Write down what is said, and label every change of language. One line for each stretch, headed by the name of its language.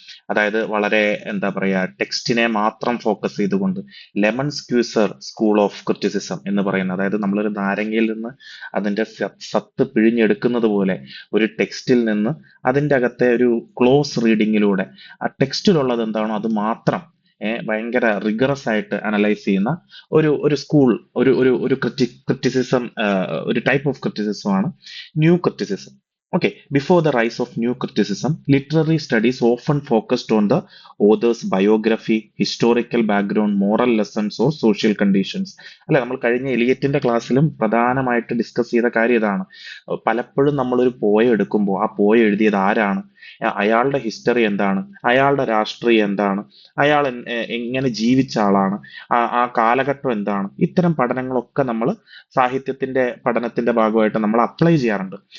Malayalam: അതായത് വളരെ എന്താ പറയാ, ടെക്സ്റ്റിനെ മാത്രം ഫോക്കസ് ചെയ്തുകൊണ്ട് lemon squeezer school of criticism എന്ന് പറയുന്നത്, അതായത് നമ്മളൊരു നാരങ്ങയിൽ നിന്ന് അതിന്റെ സത്ത് പിഴിഞ്ഞെടുക്കുന്നത് പോലെ ഒരു ടെക്സ്റ്റിൽ നിന്ന് അതിന്റെ അകത്തെ ഒരു ക്ലോസ് റീഡിങ്ങിലൂടെ ആ ടെക്സ്റ്റിലുള്ളത് എന്താണോ അത് മാത്രം ഭയങ്കര റിഗറസ് ആയിട്ട് അനലൈസ് ചെയ്യുന്ന ഒരു ഒരു സ്കൂൾ, ഒരു ക്രിറ്റിസിസം, ഒരു ടൈപ്പ് ഓഫ് ക്രിറ്റിസിസം ആണ് new criticism.
English: Okay, before the rise of new criticism, literary studies often focused on the author's biography, historical background, moral lessons or social conditions.
Malayalam: അല്ലെ, നമ്മൾ കഴിഞ്ഞ എലിയറ്റിന്റെ ക്ലാസ്സിലും പ്രധാനമായിട്ട് ഡിസ്കസ് ചെയ്ത കാര്യം ഇതാണ്. പലപ്പോഴും നമ്മളൊരു പോയ എടുക്കുമ്പോൾ ആ പോയ എഴുതിയത് ആരാണ്, അയാളുടെ ഹിസ്റ്ററി എന്താണ്, അയാളുടെ രാഷ്ട്രീയം എന്താണ്, അയാൾ എങ്ങനെ ജീവിച്ച ആളാണ്, ആ കാലഘട്ടം എന്താണ്, ഇത്തരം പഠനങ്ങളൊക്കെ നമ്മൾ സാഹിത്യത്തിന്റെ പഠനത്തിന്റെ ഭാഗമായിട്ട് നമ്മൾ അപ്ലൈ ചെയ്യാറുണ്ട്.